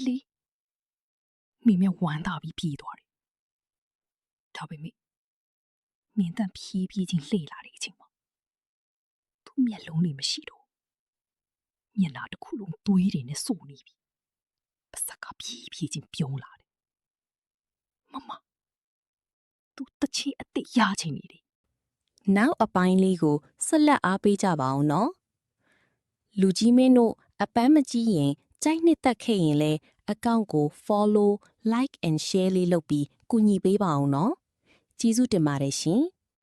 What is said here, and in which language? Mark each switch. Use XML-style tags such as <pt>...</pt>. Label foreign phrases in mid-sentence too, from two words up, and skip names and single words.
<my>လေးမိမြဝမ်းသာပြီးပြေးသွားတယ်။ဒါပေမဲ့မင်းတန့်ဖြည်းဖြည်းချင်းလှည့်လာတဲ့အချိန်မှာသူ့မျက်လုံးတွေမရှိတော့မျက်နှာတစ်ခုလုံးသွေးတွေနဲ့စိုနေပြီ။ပါးစပ်ကဖြည်းဖြည်းချင်းပြုံးလာတယ်။မသူတချီအစ်စ်ရချင်နေတယ်။ နောက်အပိုင်းလေးကိုဆက်လက်အားပေးကြပါအောင်နော်။လူကြီးမင်းတို့အပန်းမကြီးရင်ကြိုက်နှစ်သက်ခဲ့ရင်လဲအကောင့်ကို</my> <en>follow like and share</en> <my>လေးလုပ်ပြီးကူညီပေးပါအောင်နော်။ကျေးဇူးတင်ပါတယ်ရှင်။</my>